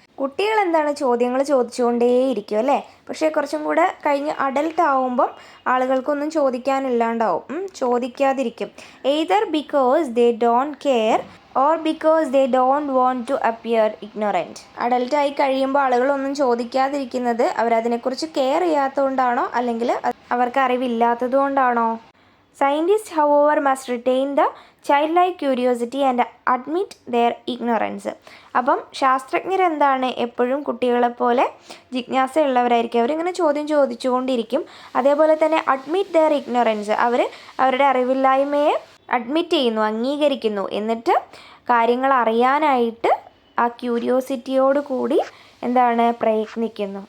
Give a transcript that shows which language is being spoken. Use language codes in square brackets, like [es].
[ml] കുട്ടികൾ എന്താണ് ചോദ്യങ്ങൾ ചോദിച്ചുകൊണ്ടേയിരിക്കും അല്ലേ, പക്ഷേ കുറച്ചും കൂടെ കഴിഞ്ഞ് അഡൽട്ട് ആവുമ്പം ആളുകൾക്കൊന്നും ചോദിക്കാനില്ലാണ്ടാവും, ചോദിക്കാതിരിക്കും. [en] Either because they don't care or because they don't want to appear ignorant. [ml] അഡൽട്ടായി കഴിയുമ്പോൾ ആളുകളൊന്നും ചോദിക്കാതിരിക്കുന്നത് അവരതിനെക്കുറിച്ച് കെയർ ചെയ്യാത്തതുകൊണ്ടാണോ അല്ലെങ്കിൽ അവർക്ക് അറിവില്ലാത്തത് കൊണ്ടാണോ? [en] Scientist however must retain the childlike curiosity and admit their ignorance. [ml] അപ്പം ശാസ്ത്രജ്ഞരെന്താണ് എപ്പോഴും കുട്ടികളെപ്പോലെ ജിജ്ഞാസയുള്ളവരായിരിക്കും, അവരിങ്ങനെ ചോദ്യം ചോദിച്ചുകൊണ്ടിരിക്കും. അതേപോലെ തന്നെ [en] admit their ignorance, [ml] അവർ അവരുടെ അറിവില്ലായ്മയെ അഡ്മിറ്റ് ചെയ്യുന്നു, അംഗീകരിക്കുന്നു, എന്നിട്ട് കാര്യങ്ങൾ അറിയാനായിട്ട് ആ ക്യൂരിയോസിറ്റിയോട് കൂടി എന്താണ് പ്രയത്നിക്കുന്നു.